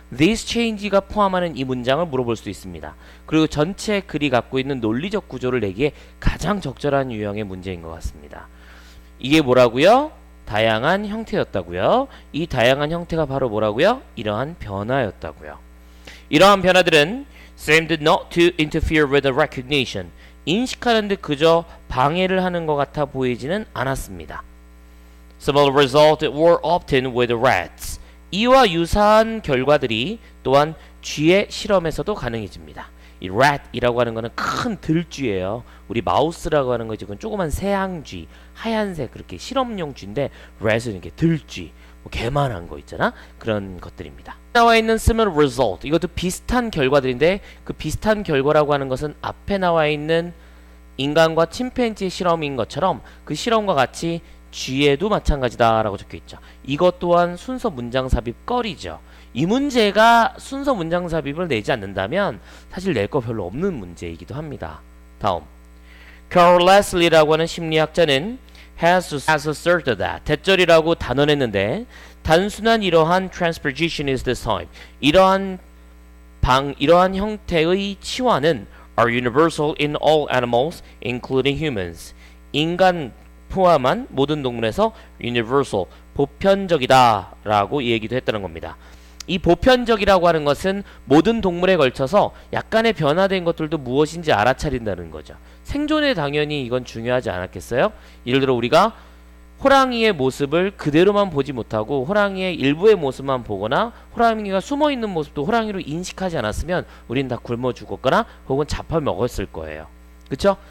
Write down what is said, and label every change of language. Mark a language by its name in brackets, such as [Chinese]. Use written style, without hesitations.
[English] these change [Korean] 가 포함하는 이 문장을 물어볼 수도 있습니다. 그리고 전체 글이 갖고 있는 논리적 구조를 내기에 가장 적절한 유형의 문제인 것 같습니다. 이게 뭐라고요? 다양한 형태였다고요. 이 다양한 형태가 바로 뭐라고요? 이러한 변화였다고요. 이러한 변화들은 [English] seemed not to interfere with the recognition. [Korean] 인식하는 데 그저 방해를 하는 것 같아 보이지는 않았습니다. [English] Similar results were obtained with rats. [Korean] 이와 유사한 결과들이 또한 쥐의 실험에서도 가능해집니다. 이 rat이라고 하는 거는 큰 들쥐예요. 우리 마우스라고 하는 거 지금 조그만 새항쥐, 하얀색 그렇게 실험용 쥐인데 rat은 이렇게 들쥐, 뭐 개만한 거 있잖아. 그런 것들입니다. 나와 있는 [English] similar result, [Korean] 이것도 비슷한 결과들인데 그 비슷한 결과라고 하는 것은 앞에 나와 있는 인간과 침팬지의 실험인 것처럼 그 실험과 같이 쥐에도 마찬가지다라고 적혀 있죠. 이것 또한 순서 문장 삽입 거리죠. 이 문제가 순서 문장 삽입을 내지 않는다면 사실 낼 거 별로 없는 문제이기도 합니다. 다음, Carol Leslie라고 하는 심리학자는 [English] has asserted that [Korean] 대절이라고 단언했는데 단순한 이러한 [English] transposition is this time, [Korean] 이러한 형태의 치환은 [English] are universal in all animals, including humans. [Korean] 인간 포함한 모든 동물에서 universal, 보편적이다라고 얘기도 했다는 겁니다. 이 보편적이라고 하는 것은 모든 동물에 걸쳐서 약간의 변화된 것들도 무엇인지 알아차린다는 거죠. 생존에 당연히 이건 중요하지 않았겠어요? 예를 들어 우리가 호랑이의 모습을 그대로만 보지 못하고 호랑이의 일부의 모습만 보거나 호랑이가 숨어있는 모습도 호랑이로 인식하지 않았으면 우린 다 굶어 죽었거나 혹은 잡아먹었을 거예요. 그쵸?